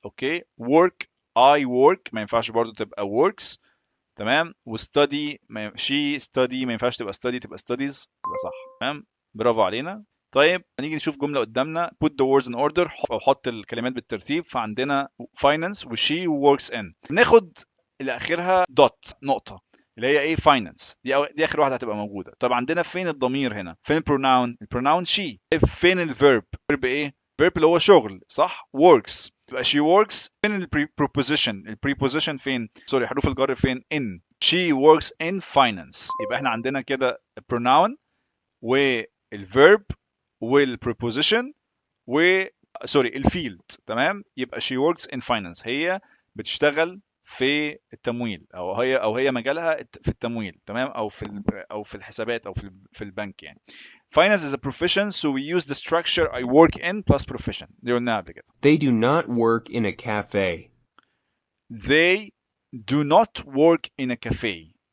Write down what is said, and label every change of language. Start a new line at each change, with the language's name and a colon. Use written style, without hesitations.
Arabic: اوكي work
English: I work
Arabic: ما ينفعش برضو تبقى works تمام. وstudy
English: she study
Arabic: ما ينفعش تبقى study تبقى
English: studies
Arabic: تبقى صح تمام. برافو علينا. طيب هنيجي نشوف جملة قدامنا
English: put the words in order
Arabic: أو حط الكلمات بالترتيب.
English: فعندنا finance و she works in.
Arabic: ناخد اللي آخرها dot نقطة اللي هي ايه finance دي آخر واحدة هتبقى موجودة. طب عندنا فين الضمير هنا؟ فين البروناون she. فين الفيرب؟ الفيرب ايه؟ الفيرب اللي هو شغل صح works.
English: تبقى she works.
Arabic: فين البريبوزيشن؟ البريبوزيشن فين؟ سوري حروف الجر فين؟ in.
English: she works in finance.
Arabic: يبقى احنا عندنا كده pronoun والverb والpreposition سوري الفيلد تمام. يبقى
English: she works in finance
Arabic: هي بتشتغل في التمويل او هي مجالها في التمويل تمام او في الحسابات او في البنك يعني.
English: Finance is a profession so we use the structure I work in plus profession.
Arabic: دي قلناها قبل كده.
English: They do not work in a cafe. They do not work in a cafe.